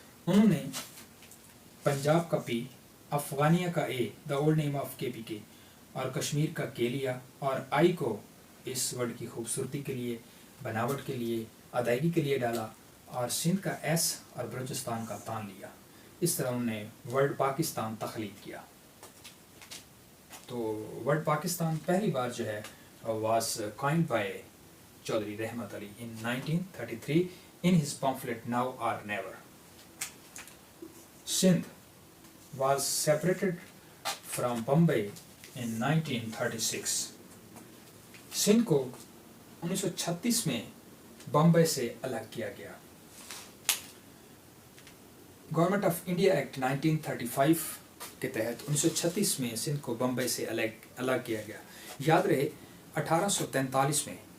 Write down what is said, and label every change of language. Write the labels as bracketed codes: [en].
[hi] उन्होंने पंजाब का पी, अफ़गानिया का ए, [en] the old name of KPK, [hi] और कश्मीर का के लिया और आई को इस वर्ड की खूबसूरती के लिए, बनावट के लिए, अदायगी के लिए डाला, और सिंध का एस और बलूचिस्तान का तान लिया। इस तरह उन्होंने वर्ड पाकिस्तान तख्लीक किया। तो वर्ड पाकिस्तान पहली बार जो है [en] was coined by Chaudhry Rahmat Ali in 1933 in his pamphlet Now or Never. Sindh was separated from Bombay in 1936. [hi] Sindh को 1936 में बम्बई से अलग किया गया। गवर्नमेंट ऑफ इंडिया एक्ट 1935 के तहत 1936 में सिंध को बम्बई से अलग किया गया। याद रहे 1843 में